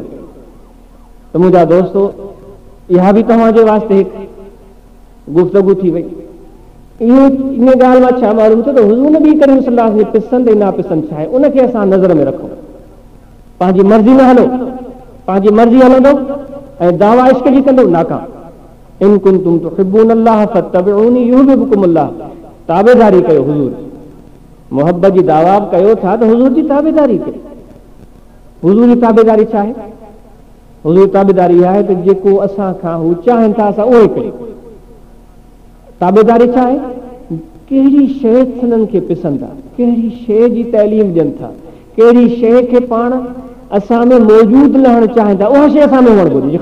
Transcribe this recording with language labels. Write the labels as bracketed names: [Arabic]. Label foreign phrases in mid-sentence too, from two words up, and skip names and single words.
[Sindhi] त मुंहिंजा दोस्तो, इहा बि तव्हांजे वास्ते हिकु गुफ़्तगू थी वई। इन ॻाल्हि मां छा मालूम थियो त हुजूर नबी करीम [Arabic] صلى الله عليه وسلم [Sindhi] जी पसंदि ऐं नापसंदि छा आहे, उनखे असां नज़र में रखूं। पंहिंजी मर्ज़ी न हलो, पंहिंजी मर्ज़ी हलंदो ऐं दावा इश्क जी कंदो, नाकाम। [Arabic] إن كنتم تحبون الله فاتبعوني يحببكم الله. [Sindhi] ताबेदारी कयो हुजूर, मोहब्बत जी दावा कयो था त हुजूर जी ताबेदारी कयो। हुजूर जी ताबेदारी छा आहे? हुजूर जी ताबेदारी आहे त जेको असां खां हू चाहिनि था असां उहो ई कयूं। ताबेदारी छा आहे? कहिड़ी शइ हुननि खे पसंदि आहे, कहिड़ी शइ जी तइलीम ॾियनि था, कहिड़ी शइ खे पाण असां में मौजूदु लहणु चाहिनि था, उहा शइ असां में हुअणु घुरिजे।